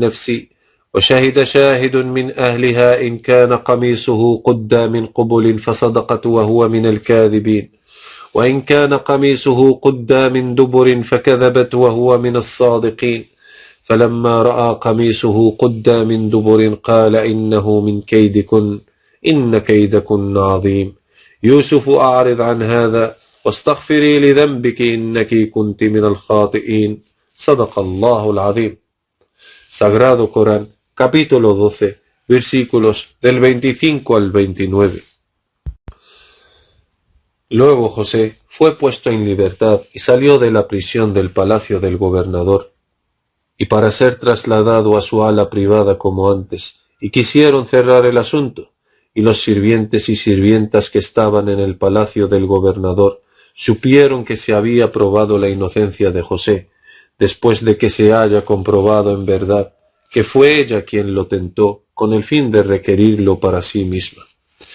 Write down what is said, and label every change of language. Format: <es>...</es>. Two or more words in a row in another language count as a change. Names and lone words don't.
<ar>نفسي وشهد شاهد من أهلها إن كان قميصه قد من قبل فصدقت وهو من الكاذبين وإن كان قميصه قد من دبر فكذبت وهو من الصادقين فلما رأى قميصه قد من دبر قال إنه من كيدكن إن كيدكن عظيم يوسف أعرض عن هذا واستغفري لذنبك إنك كنت من الخاطئين صدق الله العظيم.</ar> <es>Sagrado Corán, capítulo 12, versículos del 25 al 29. Luego José fue puesto en libertad y salió de la prisión del palacio del gobernador, y para ser trasladado a su ala privada como antes, y quisieron cerrar el asunto, y los sirvientes y sirvientas que estaban en el palacio del gobernador supieron que se había probado la inocencia de José, después de que se haya comprobado en verdad que fue ella quien lo tentó con el fin de requerirlo para sí misma.</es>